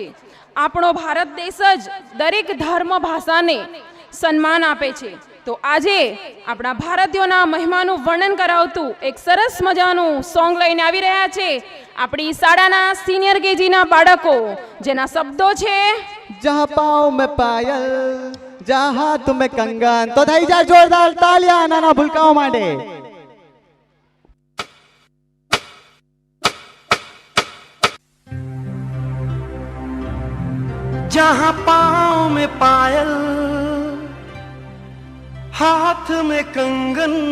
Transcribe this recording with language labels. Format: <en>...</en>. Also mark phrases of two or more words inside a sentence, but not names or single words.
<gu>આપણો ભારત દેશ જ દરેક ધર્મ ભાષાને સન્માન આપે છે. તો આજે આપણા ભારતીયોના મહિમાનું વર્ણન કરાવતું એક સરસ મજાનું સોંગ લઈને આવી રહ્યા છે આપણી શાળાના સિનિયર કેજીના બાળકો, જેના શબ્દો છે</gu> <hi>जहाँ पाँव में पायल, जहाँ हाथ में कंगन.</hi> <gu>तो થઈ જાય જોરદાર તાલિયા નાના ભૂલકાઓ માટે.</gu> <hi>जहाँ पाँव में पायल, हाथ में कंगन,</hi>